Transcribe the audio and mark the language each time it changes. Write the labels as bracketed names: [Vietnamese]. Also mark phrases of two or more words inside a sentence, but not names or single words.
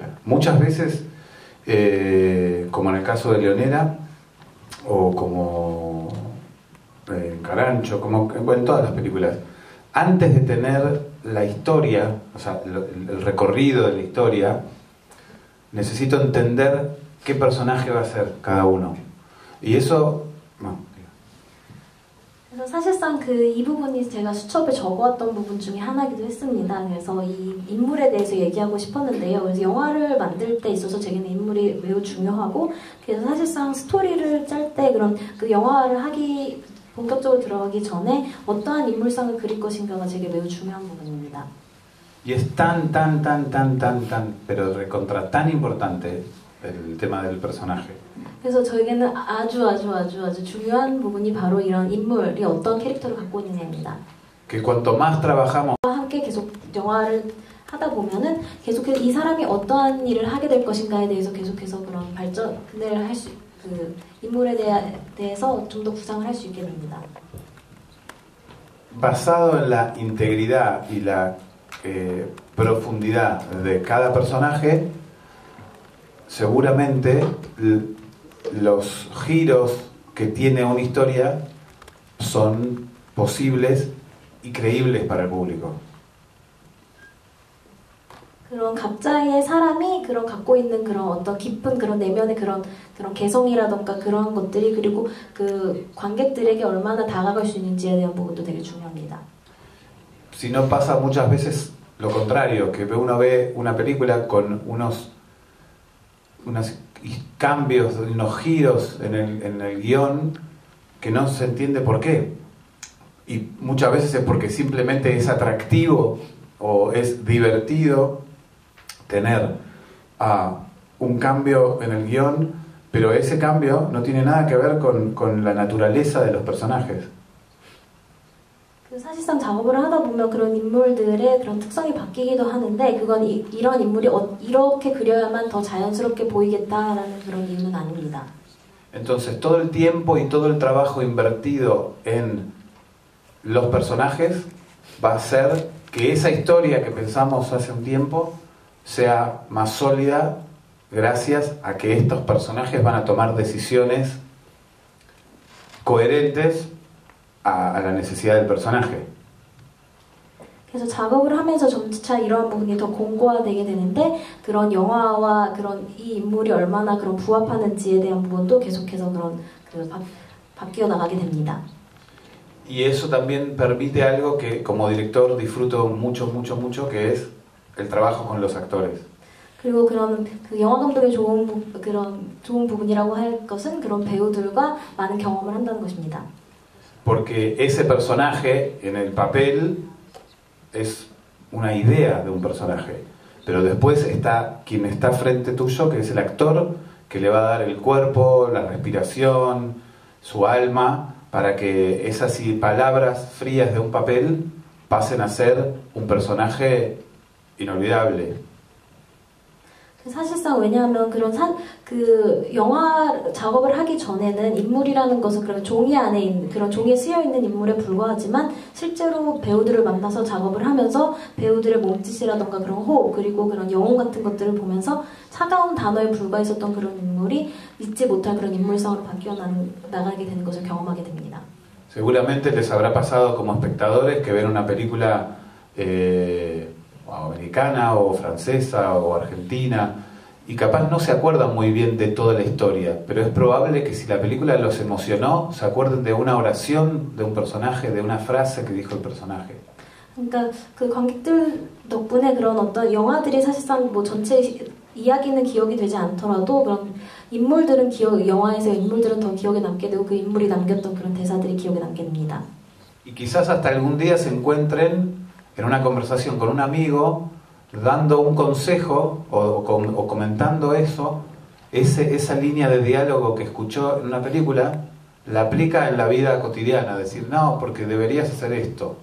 [Spanish] Muchas veces, como en el caso de Leonera, o como Carancho, como en todas las películas, antes de tener la historia, o sea, el recorrido de la historia, necesito entender qué personaje va a ser cada uno. Y eso... [Korean] 그래서 사실상 이 부분이 제가 수첩에 적어왔던 부분 중에 하나이기도 했습니다. 그래서 이 인물에 대해서 얘기하고 싶었는데요. 그래서 영화를 만들 때 있어서 제게는 인물이 매우 중요하고, 그래서 사실상 스토리를 짤 때 그런 그 영화를 본격적으로 들어가기 전에 어떠한 인물상을 그릴 것인가가 제게 매우 중요한 부분입니다. [Spanish] Y es tan, pero recontra tan importante el tema del personaje. [Korean] 그래서 저에게는 아주 중요한 부분이 바로 이런 인물이 어떤 캐릭터를 갖고 있느냐입니다. [Spanish] Que cuanto más trabajamos, [Korean] 함께 계속 영화를 하다 보면은 계속해서 이 사람이 어떠한 일을 하게 될 것인가에 대해서 계속해서 그런 발전을 할 수, 그 인물에 대해서 좀 더 구상을 할 수 있게 됩니다. [Spanish] Basado en la integridad y la profundidad de cada personaje, seguramente los giros que tiene una historia son posibles y creíbles para el público. [Korean] 그런 각자의 사람이 그런 갖고 있는 그런 어떤 깊은 그런 내면의 그런 개성이라던가 그런 것들이, 그리고 그 관객들에게 얼마나 다가갈 수 있는지에 대한 부분도 되게 중요합니다. [Spanish] Si no pasa muchas veces lo contrario, que uno ve una película con unos cambios, unos giros en el guión que no se entiende por qué. Y muchas veces es porque simplemente es atractivo o es divertido tener un cambio en el guión, pero ese cambio no tiene nada que ver con la naturaleza de los personajes. [Korean] 사실상 작업을 하다 보면 그런 인물들의 그런 특성이 바뀌기도 하는데, 그건 이런 인물이 이렇게 그려야만 더 자연스럽게 보이겠다라는 그런 이유는 아닙니다. [Spanish] Entonces todo el tiempo y todo el trabajo invertido en los personajes va a hacer que esa historia que pensamos hace un tiempo sea más sólida gracias a que estos personajes van a tomar decisiones coherentes a la necesidad del personaje. [Korean] 그래서 작업을 하면서 점차 이러한 부분이 더 공고화되게 되는데 그런 영화와 그런 이 인물이 얼마나 그런 부합하는지에 대한 부분도 계속해서 그런 바뀌어 나가게 됩니다. [Spanish] Y eso también permite algo que como director disfruto mucho, que es el trabajo con los actores. [Korean] 그리고 그런 그 영화 감독의 좋은 부분이라고 할 것은 그런 배우들과 많은 경험을 한다는 것입니다. [Spanish] Porque ese personaje en el papel es una idea de un personaje, pero después está quien está frente tuyo, que es el actor, que le va a dar el cuerpo, la respiración, su alma, para que esas palabras frías de un papel pasen a ser un personaje inolvidable. [Korean] 사실상 왜냐하면 그 영화 작업을 하기 전에는 인물이라는 것은 그런 종이 안에 있는 그런 종이에 쓰여 있는 인물에 불과하지만 실제로 배우들을 만나서 작업을 하면서 배우들의 몸짓이라던가 그런 호흡 그리고 그런 영혼 같은 것들을 보면서 차가운 단어에 불과했었던 그런 인물이 잊지 못할 그런 인물성으로 바뀌어 나가게 되는 것을 경험하게 됩니다. [Spanish] Seguramente les habrá pasado como espectadores que ven una película americana o francesa o argentina y capaz no se acuerdan muy bien de toda la historia, pero es probable que si la película los emocionó se acuerden de una oración de un personaje, de una frase que dijo el personaje. [Korean] 그러니까 그 관객들 덕분에 그런 어떤 영화들이 사실상 뭐 전체 이야기는 기억이 되지 않더라도 그런 인물들은 영화에서 인물들은 더 기억에 남게 되고 그 인물이 남겼던 그런 대사들이 기억에 남게 됩니다. [Spanish] Y quizás hasta algún día se encuentren en una conversación con un amigo, dando un consejo o comentando eso, esa línea de diálogo que escuchó en una película, la aplica en la vida cotidiana, decir, no, porque deberías hacer esto.